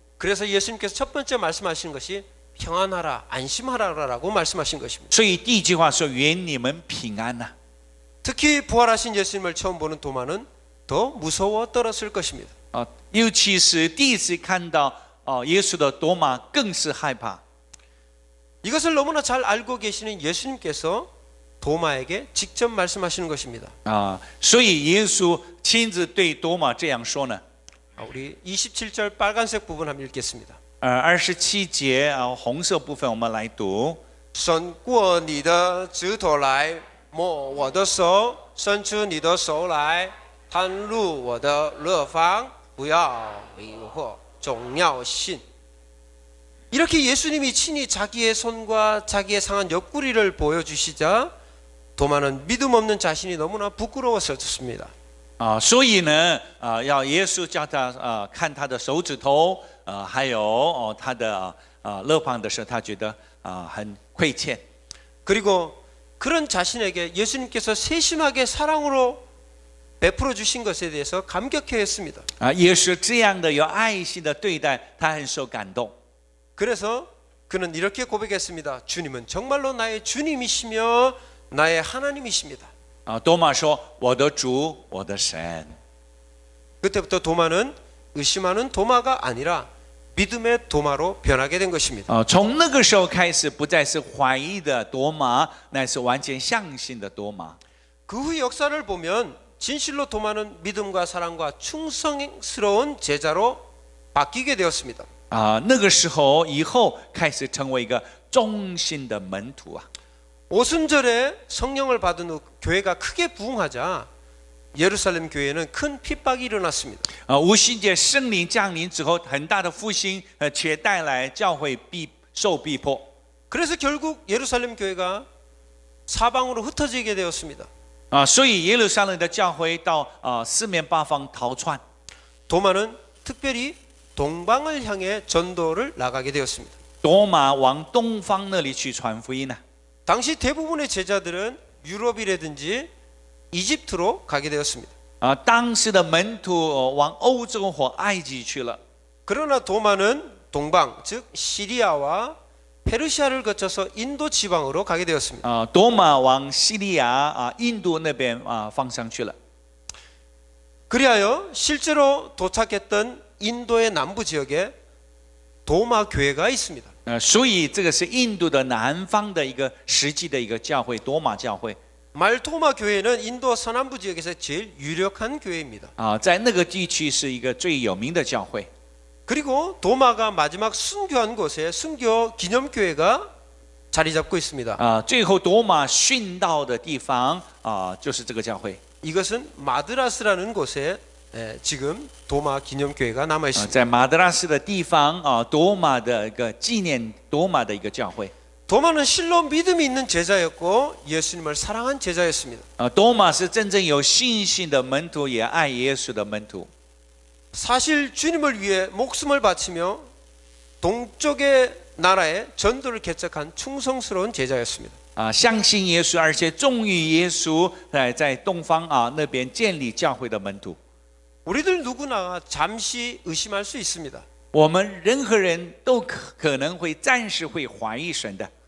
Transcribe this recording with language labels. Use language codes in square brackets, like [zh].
[ko] 그래서 예수님께서 첫 번째 말씀하신 것이 평안하라, 안심하라라고 말씀하신 것입니다. [zh] 所以第一句话说：“愿你们平安呐。” [ko] 특히 부활하신 예수님을 처음 보는 도마는 더 무서워 떨었을 것입니다. [zh] 尤其是第一次看到耶稣的多马，更是害怕。 [ko] 이것을 너무나 잘 알고 계시는 예수님께서 도마에게 직접 말씀하시는 것입니다. [zh] 所以耶稣亲自对多马这样说呢。 [ko] 우리 27절 빨간색 부분 한번 읽겠습니다. [zh] 27节红色部分我们来读。伸过你的指头来摸我的手，伸出你的手来探入我的肋旁，不要迷惑，总要信. [ko] 이렇게 예수님이 친히 자기의 손과 자기의 상한 옆구리를 보여주시자 도마는 믿음 없는 자신이 너무나 부끄러웠었습니다. [zh] 所以呢，要耶稣叫他看他的手指头，还有他的肋旁的时候，他觉得很亏欠。 [ko] 그리고 그런 자신에게 예수님께서 세심하게 사랑으로 베풀어 주신 것에 대해서 감격해했습니다. [zh] 耶稣这样的有爱心的对待，他很受感动。 [ko] 그래서 그는 이렇게 고백했습니다. 주님은 정말로 나의 주님이시며 나의 하나님이십니다. [zh] 多马说：“我的主，我的神。” [ko] 그때부터 도마는 의심하는 도마가 아니라 믿음의 도마로 변하게 된 것입니다. [zh] 从那个时候开始，不再是怀疑的多马，乃是完全相信的多马。 [ko] 그 후 역사를 보면 진실로 도마는 믿음과 사랑과 충성스러운 제자로 바뀌게 되었습니다. [zh] 那个时候以后开始成为一个忠心的门徒啊。 [ko] 오순절에 성령을 받은 후 교회가 크게 부흥하자 예루살렘 교회는 큰 핍박이 일어났습니다. [zh] 五旬节圣灵降临之后，很大的复兴，且带来教会受逼迫。 [ko] 그래서 결국 예루살렘 교회가 사방으로 흩어지게 되었습니다. [zh] 所以耶路撒冷的教会到四面八方逃窜。 [ko] 도마는 특별히 동방을 향해 전도를 나가게 되었습니다. [zh] 多马往东方那里去传福音呢。 [ko] 당시 대부분의 제자들은 유럽이라든지 이집트로 가게 되었습니다. [zh] 当时的门徒往欧洲或埃及去了。 [ko] 그러나 도마는 동방, 즉 시리아와 페르시아를 거쳐서 인도 지방으로 가게 되었습니다. [zh] 多马往西利亚印度那边方向去了。 [ko] 그리하여 실제로 도착했던 인도의 남부 지역에 도마 교회가 있습니다. [zh] 所以这个是印度的南方的一个实际的一个教会，多马教会。 [ko] 말토마 교회는 인도 서남부 지역에서 제일 유력한 교회입니다. [zh] 在那个地区是一个最有名的教会。 [ko] 그리고 도마가 마지막 순교한 곳에 순교 기념교회가 자리 잡고 있습니다. [zh] 最后多马殉道的地方就是这个教会。 [ko] 이것은 마드라스라는 곳에 지금 도마 기념교회가 남아 있습니다. [zh] 在马德拉斯的地方多马的一个纪念多马的一个教会。 [ko] 도마는 실로 믿음이 있는 제자였고 예수님을 사랑한 제자였습니다. [zh] 多马是真正有信心的门徒，也爱耶稣的门徒。 [ko] 사실 주님을 위해 목숨을 바치며 동쪽의 나라에 전도를 개척한 충성스러운 제자였습니다. [zh] 相信耶稣，而且忠于耶稣，在东方那边建立教会的门徒。 [ko] 우리들 누구나 잠시 의심할 수 있습니다. [zh] 我们任何人都可能会暂时会怀疑神的。